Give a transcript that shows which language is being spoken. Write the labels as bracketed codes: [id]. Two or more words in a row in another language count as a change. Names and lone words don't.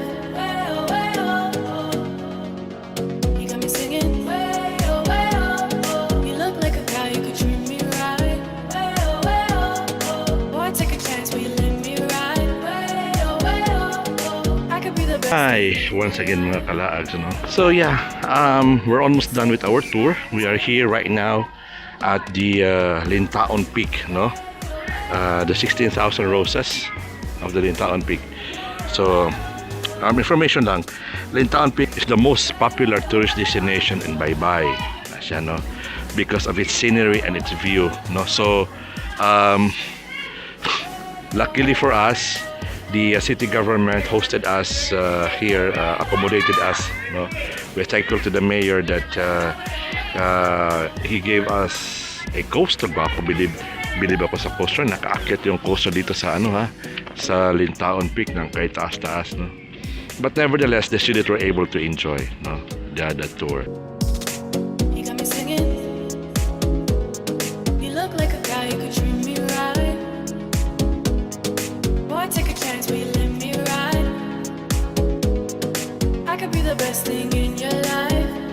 [en] Way oh, oh. You got me singing way oh. You look like a guy who could treat me right. Way oh. Boy, take a chance, will you let me ride? Way oh. I could be the best. Hi, once again [tl] mga kalaags. [en] No? So yeah, we're almost done with our tour. We are here right now at the Lintaon Peak, no? The 16,000 roses of the Lintaon Peak. So, information lang, Lintaon Peak is the most popular tourist destination in Baybay. [tl] Siya, no? [en] Because of its scenery and its view, no? So, luckily for us, the city government hosted us here, accommodated us. No? We're thankful to the mayor that he gave us a coaster ba? [tl] Bilib ako sa coaster. Nakaakyat yung coaster dito sa sa Lintaon Peak ng kay taas-taas. [en] No? But nevertheless, the students were able to enjoy the tour. You got me singing. You look like a guy who could treat me right. Boy, take a chance, will you let me ride? I could be the best thing in your life.